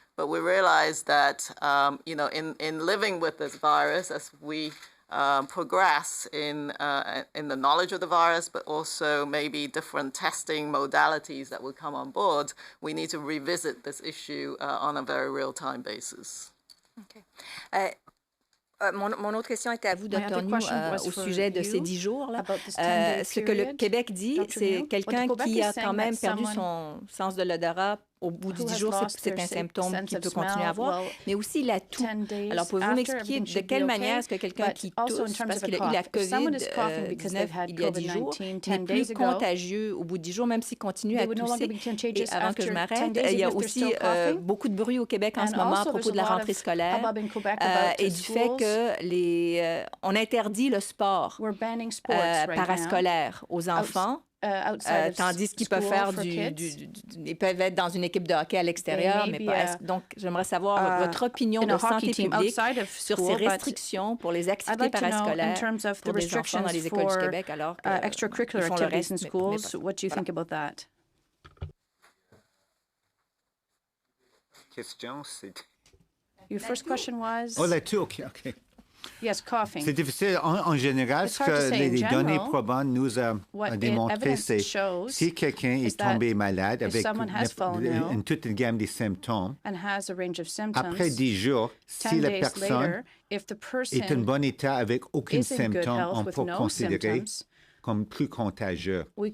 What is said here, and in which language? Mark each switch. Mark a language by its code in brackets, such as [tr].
[en] But we realize that, in living with this virus, as we progress in the knowledge of the virus, but also maybe different testing modalities that will come on board, we need to revisit this issue on a very real-time basis. Okay. [fr] Mon autre question était à vous, Dr. New, au sujet de ces 10 jours-là. Ce que le Québec dit, c'est quelqu'un qui a quand même perdu son sens de l'odorat. Au bout de 10 jours, c'est un symptôme qu'il peut continuer à avoir, mais aussi la toux. Alors, pouvez-vous m'expliquer de quelle manière est-ce que quelqu'un qui tousse, parce qu'il a eu la COVID-19 il y a 10 jours, n'est plus contagieux au bout de 10 jours, même s'il continue à tousser? Et avant que je m'arrête, il y a aussi beaucoup de bruit au Québec en ce moment à propos de la rentrée scolaire et du fait que on interdit le sport parascolaire aux enfants. Tandis qu'ils peuvent faire ils peuvent être dans une équipe de hockey à l'extérieur, mais pas. Donc, j'aimerais savoir votre opinion de santé publique sur ces restrictions pour les activités parascolaires pour les enfants dans les écoles du Québec, alors qu'ils font le reste, mais pas. [en] What do you think about that? [fr] Question, c'est... [en] Your first question was... [fr] Oh, la toux, OK. [en] Yes, coughing. [fr] C'est difficile. En général, ce que les données probantes nous ont démontré, c'est si quelqu'un est tombé malade avec toute une gamme de symptômes, après 10 jours, si la personne est en bon état avec aucun symptôme, on peut considérer comme plus contagieux.